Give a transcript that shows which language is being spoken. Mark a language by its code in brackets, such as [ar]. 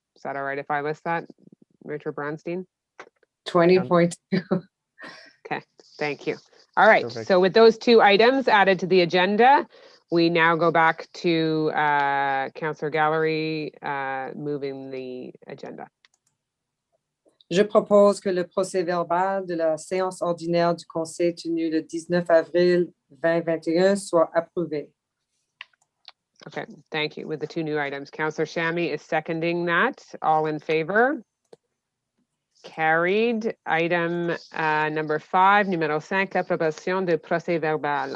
[en] Is that all right if I list that, Richard Bronstein? 20.2. Okay, thank you. All right, Perfect. so with those two items added to the agenda, we now go back to Councillor Gallery moving the agenda. [fr] Je propose que le procès-verbal de la séance ordinaire du conseil tenue le 19 avril 2021 soit approuvé. [en] Okay, thank you. With the two new items, Councillor Shammy is seconding that. All in favor? Carried. Item number 5, [fr] numéro 5, l'approbation de procès-verbal.